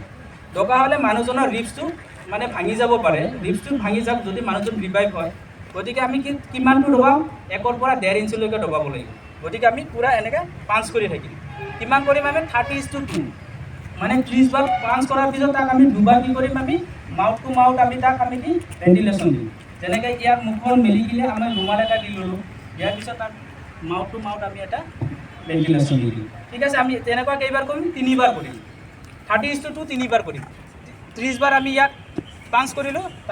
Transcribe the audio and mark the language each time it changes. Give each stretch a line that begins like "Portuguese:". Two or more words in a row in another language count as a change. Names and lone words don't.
Assamese: দৰকাৰ হ'লে মানুহজনৰ ৰিপছটো মানে ভাঙি যাব পাৰে, ৰিপছটো ভাঙি যাওক যদি মানুহজন ৰিভাইভ হয়। গতিকে আমি কিমানটো দবাম, 1 পৰা 1.5 ইঞ্চিলৈকে দবাব লাগিব। গতিকে আমি পূৰা এনেকৈ পাঞ্চ কৰি থাকিম। কিমান কৰিম আমি, 30:2 মানে 30 বাৰ পাঞ্চ কৰাৰ পিছত তাক আমি দুবাৰ কি কৰিম, আমি
English: mouth to mouth
Assamese: আমি তাক আমি কি ভেণ্টিলেশ্যন দিম। যেনেকৈ ইয়াৰ মুখখন মেলি কিনে আমি ৰুমাল এটা দি ল'লোঁ, ইয়াৰ পিছত তাক
English: mouth to mouth
Assamese: আমি এটা ভেণ্টিলেশ্যন দি দিম, ঠিক আছে। আমি তেনেকুৱা কেইবাৰ কৰিম, 3 বাৰ কৰিম। 30:2 3 বাৰ কৰিম। 30 বাৰ আমি ইয়াক পাঞ্চ কৰিলোঁ।